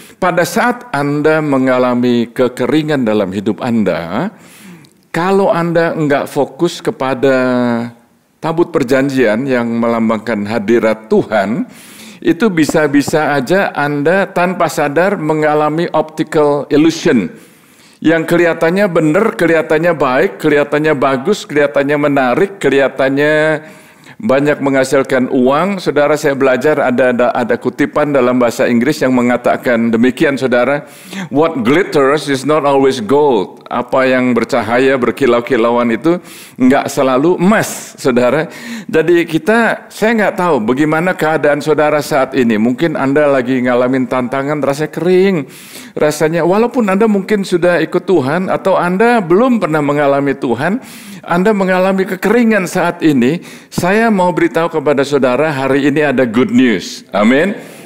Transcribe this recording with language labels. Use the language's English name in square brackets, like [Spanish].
[Indonesian] Pada saat Anda mengalami kekeringan dalam hidup Anda, kalau Anda enggak fokus kepada tabut perjanjian yang melambangkan hadirat Tuhan, itu bisa-bisa aja Anda tanpa sadar mengalami optical illusion. Yang kelihatannya benar, kelihatannya baik, kelihatannya bagus, kelihatannya menarik, kelihatannya banyak menghasilkan uang. Saudara, saya belajar ada kutipan dalam bahasa Inggris yang mengatakan demikian, saudara. [English] What glitters is not always gold. [Indonesian] Apa yang bercahaya, berkilau-kilauan itu enggak selalu emas, saudara. Jadi saya nggak tahu bagaimana keadaan saudara saat ini. Mungkin Anda lagi ngalamin tantangan, rasanya kering. Rasanya walaupun Anda mungkin sudah ikut Tuhan atau Anda belum pernah mengalami Tuhan, Anda mengalami kekeringan saat ini, saya mau beritahu kepada saudara, hari ini ada good news. Amin.